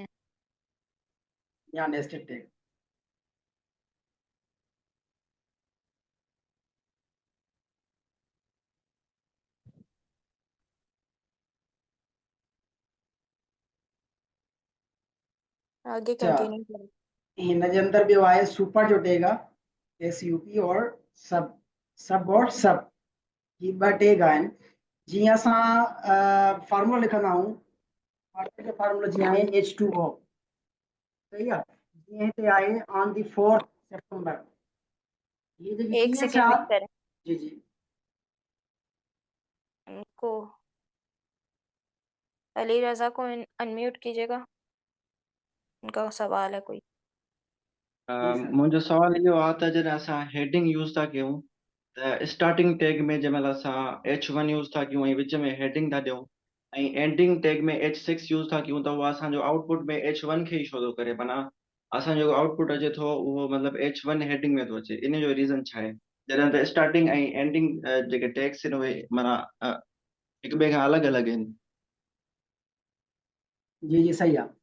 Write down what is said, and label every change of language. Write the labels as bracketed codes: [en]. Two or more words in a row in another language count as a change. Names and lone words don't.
[ur] یہاں نیسٹڈ ٹیگ. आगे अच्छा کنٹینیو کریں. [sd] हिन जे अंदरि ॿियो आहे सुपर जो टैग आहे SUP और सब सब और सब ही ॿ टैग आहिनि। जीअं असां फार्मूला लिखंदा आहियूं, वाटर जो फार्मूला जीअं आहे H2O, सही आहे। जीअं हिते आहे [en] on the 4 September, [sd] ये जेकी [ur] एक [sd] कीअं सेकेंड छा। [ur] ویٹ کریں, جی جی ان کو علی رضا کو ان میوٹ کیجیے گا، ان کا سوال ہے کوئی. جی سر. [sd] मुंहिंजो सवाल इहो आहे त जॾहिं असां हेडिंग यूज़ था कयूं स्टार्टिंग टैग में जंहिं महिल असां H1 यूज़ था कयूं ऐं विच में हेडिंग था ॾियूं ऐं एंडिंग टैग में H6 यूज़ था कयूं त उहो असांजो आउटपुट में H1 खे ई शो थो करे, माना असांजो आउटपुट अचे थो उहो मतिलबु H1 हेडिंग में थो अचे। इन जो रीज़न छा आहे? जॾहिं त स्टार्टिंग ऐं एंडिंग जेके टैग्स आहिनि उहे माना हिक ॿिए खां अलॻि अलॻि आहिनि। जी जी सही आहे।